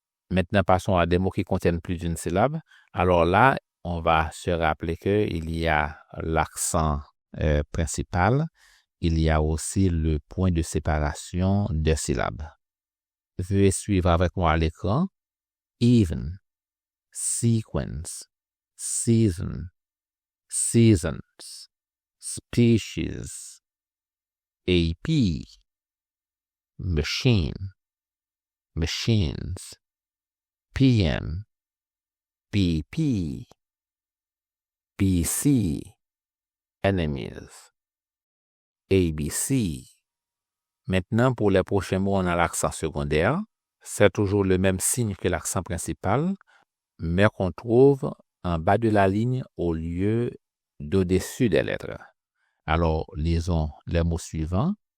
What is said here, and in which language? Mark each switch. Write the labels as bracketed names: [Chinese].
[French] Maintenant, passons à des mots qui contiennent plus d'une syllabe. Alors là, on va se rappeler qu'il y a l'accent principal. Il y a aussi le point de séparation des syllabes. Veuillez suivre avec moi à l'écran. [English] Even, sequence, season, seasons, species, AP, machine, machines, PM, BP, BC, enemies, ABC. [French] Maintenant, pour les prochains mots, on a l'accent secondaire. C'est toujours le même signe que l'accent principal, mais qu'on trouve en bas de la ligne au lieu d'au-dessus des lettres. Alors, lisons les mots suivants.